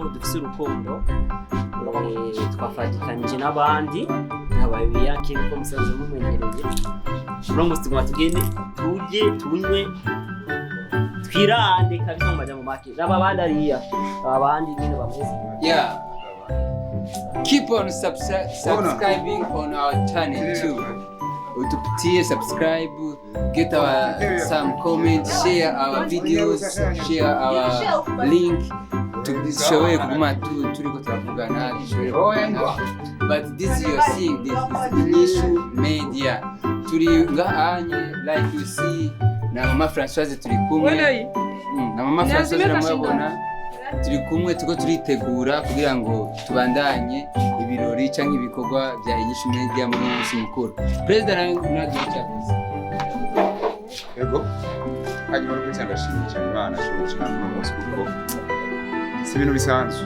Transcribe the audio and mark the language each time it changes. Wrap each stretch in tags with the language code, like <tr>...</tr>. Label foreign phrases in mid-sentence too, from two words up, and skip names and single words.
<rn>dufise urukundo twafatikanije n'abandi nk'ababiyake ko musanze mumenyereye uno musi tugomba tugende turye tunywe twirande kabisa mu majambo make n'aba bandi ariya abandi nyine bameze</rn> <en>keep on subscribing on our channel too. Utupitie, subscribe, get our some comments, share our videos, share our link.</en> <rn>Tushoboye kuguma turiko turavugana,</rn> <en>but this you're seeing, this is Inyishu Media.</en> <rn>Turi ngahanye</rn> <en>like you see</en> <rn>na mama Françoise turi kumwe. Na mama Françoise namubona turi kumwe tuko turitegura kugira ngo tubandanye ibirori canke ibikorwa bya Inyishu Media muri Umusi Mukuru. President nagicavuze. Ego. Hanyuma rwo cyandashimye cyane Imana shobora n'umunsi kuko si ibintu bisanzwe.</rn>